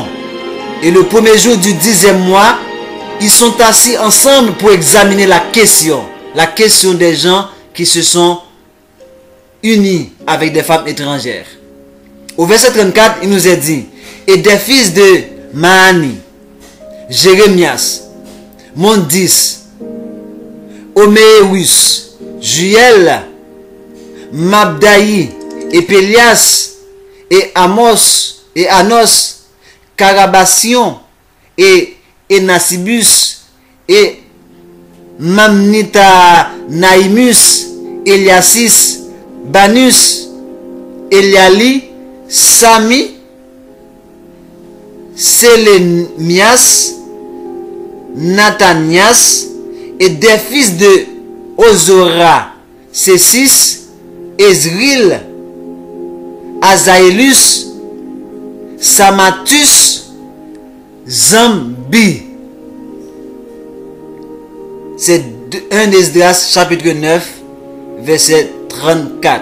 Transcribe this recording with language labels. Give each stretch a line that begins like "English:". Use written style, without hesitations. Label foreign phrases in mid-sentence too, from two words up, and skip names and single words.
French: Et le premier jour du 10e mois, ils sont assis ensemble pour examiner la question des gens qui se sont unis avec des femmes étrangères. Au verset 34, il nous est dit, et des fils de Maani, Jérémias, Mondis, Oméeus, Juel, Mabdaï, et Pélias, et Amos, et Anos, Carabasion, et Enasibus, et Mamnita Naimus, Eliasis, Banus, Eliali, Sami, Selemias, Nathanias, et des fils de Ozora, c'est 6, Ezril, Azaélus, Samatus, Zambi. C'est 1 Esdras chapitre 9 verset 34.